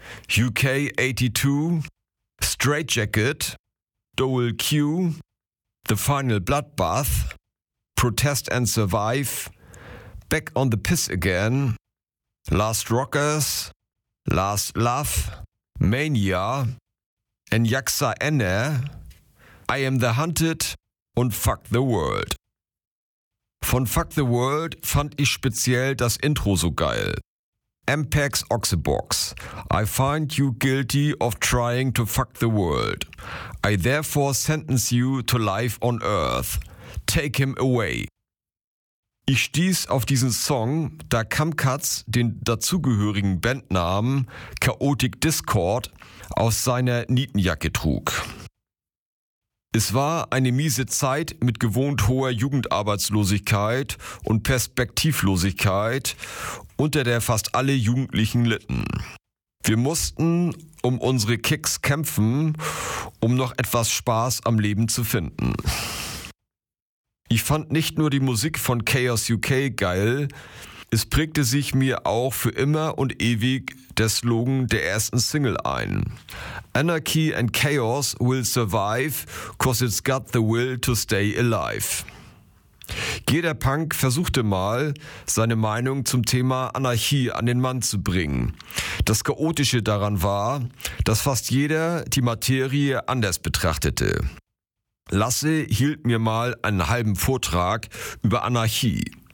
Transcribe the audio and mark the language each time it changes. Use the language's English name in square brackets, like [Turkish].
[German] UK 82, Straitjacket, Dole Q, The Final Bloodbath, Protest and Survive, Back on the Piss Again, Last Rockers, Last Love, Mania, Enyaksa Enne, I Am the Hunted und Fuck the World. Von Fuck the World fand ich speziell das Intro so geil. [English] Ampex Oxybox, I find you guilty of trying to fuck the world. I therefore sentence you to life on earth. Take him away. [German] Ich stieß auf diesen Song, da Kamkatz den dazugehörigen Bandnamen Chaotic Discord aus seiner Nietenjacke trug. Es war eine miese Zeit mit gewohnt hoher Jugendarbeitslosigkeit und Perspektivlosigkeit, unter der fast alle Jugendlichen litten. Wir mussten um unsere Kicks kämpfen, um noch etwas Spaß am Leben zu finden. Ich fand nicht nur die Musik von Chaos UK geil, es prägte sich mir auch für immer und ewig der Slogan der ersten Single ein. [English] Anarchy and Chaos will survive, 'cause it's got the will to stay alive. [German] Jeder Punk versuchte mal, seine Meinung zum Thema Anarchie an den Mann zu bringen. Das Chaotische daran war, dass fast jeder die Materie anders betrachtete. Lasse hielt mir mal einen halben Vortrag über Anarchie.